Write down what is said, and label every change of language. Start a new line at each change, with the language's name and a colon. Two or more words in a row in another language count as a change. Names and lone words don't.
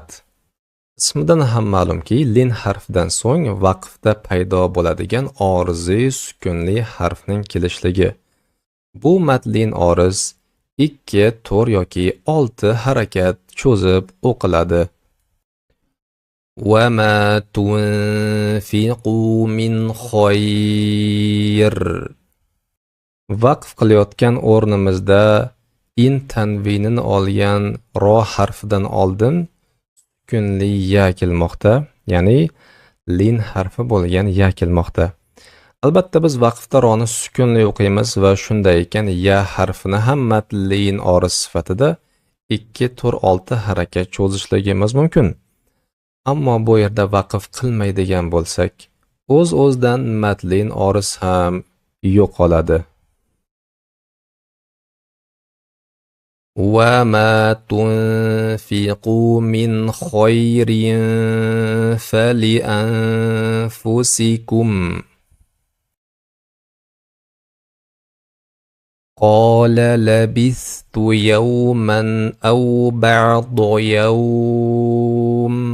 Uzbek: Ismidan ham ma'lumki, lin harfidan so'ng vaqfda paydo bo'ladigan oriziy sukunli harfning kelishligi. Bu matlin oriz 2, 4 yoki 6 harakat cho'zib o'qiladi.
Arabic: Wa ma tunfiqu min khayr.
Uzbek: Vaqf qilayotgan o'rnimizda in tanvinini olgan ro harfidan oldin sukunli ya kelmoqda, ya'ni lin harfi bo'lgan ya kelmoqda. Albatta biz vaqfda roni sukunli o'qiymiz va shunday ekan ya harfini ham matlin oriz sifatida 2, 4, 6 harakat cho'zishligimiz mumkin. Ammo bu yerda vaqf qilmaydigan bo'lsak, o'z-o'zidan matlin oriz ham yo'qoladi.
Arabic: وَمَا تُنْفِقُوا مِنْ خَيْرٍ فَلِأَنفُسِكُمْ. قَالَ لَبِثْتُ يَوْمًا أَوْ بَعْضَ يَوْمٍ.